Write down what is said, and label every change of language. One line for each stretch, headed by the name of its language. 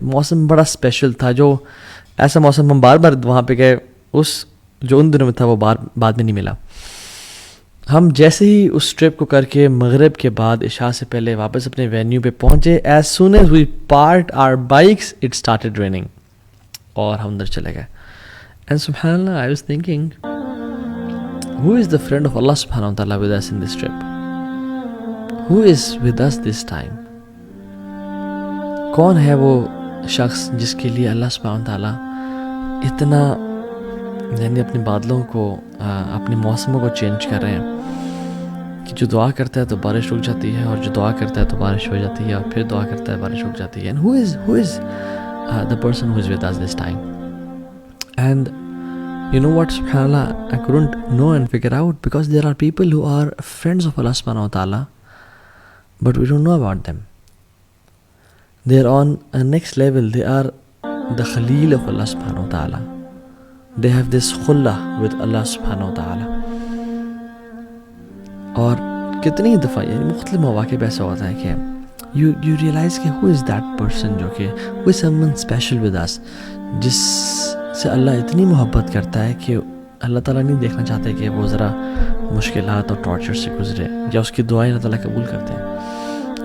Urdu: موسم بڑا اسپیشل تھا, جو ایسا موسم ہم بار بار وہاں پہ گئے, اس جو ان دنوں میں تھا وہ بعد میں نہیں ملا. ہم جیسے ہی اس ٹرپ کو کر کے مغرب کے بعد عشاء سے پہلے واپس اپنے وینیو پہ پہنچے,
English: As soon as we parked our bikes it started raining.
Urdu: اور ہم اندر چلے گئے.
English: And سبحان اللہ, I was thinking, who is the friend of Allah subhanahu wa ta'ala with us in this trip? Who is with us this time?
Urdu: کون ہے وہ شخص جس کے لیے اللہ سبحانہ wa ta'ala اتنا یعنی اپنے بادلوں کو اپنے موسموں کو چینج کر رہے ہیں کہ جو دعا کرتا ہے تو بارش رک جاتی ہے, اور جو دعا کرتا ہے تو بارش ہو جاتی ہے, اور پھر دعا کرتا ہے بارش رک جاتی ہے.
English: And who is the person who is with us this time? And you know what, subhanallah, I couldn't know and figure out, because there are people who are friends of Allah subhanahu wa ta'ala, but we don't know about them. They are on a next level. They are the Khalil of Allah subhanahu wa ta'ala. They have this khullah with Allah subhanahu wa ta'ala.
Urdu: اور کتنی دفعہ یعنی مختلف مواقع پہ ایسا ہوتا ہے کہ
English: you realize
Urdu: کہ
English: who is that person,
Urdu: جو کہ
English: who is someone special with us,
Urdu: جس سے اللہ اتنی محبت کرتا ہے کہ اللہ تعالیٰ نہیں دیکھنا چاہتے کہ وہ ذرا مشکلات اور ٹارچر سے گزرے, یا اس کی دعائیں اللہ تعالیٰ قبول کرتے ہیں.